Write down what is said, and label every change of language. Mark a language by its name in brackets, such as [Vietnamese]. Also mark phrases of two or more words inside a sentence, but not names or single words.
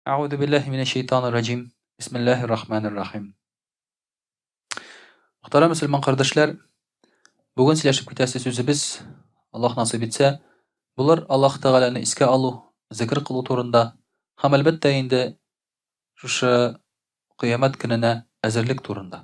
[Arabic] أعوذ بالله من الشيطان الرجيم. بسم الله الرحمن الرحيم. [Turkish] Muhterem Müslüman kardeşler, [Tatar] bugün сөйләшеп китәсе сүзебез, Аллаһ насыйп итсә, булыр Аллаһ Тәгаләне искә алу, зикр кылу турында һәм әлбәттә инде шушы кыямәт көненә әзерлек турында.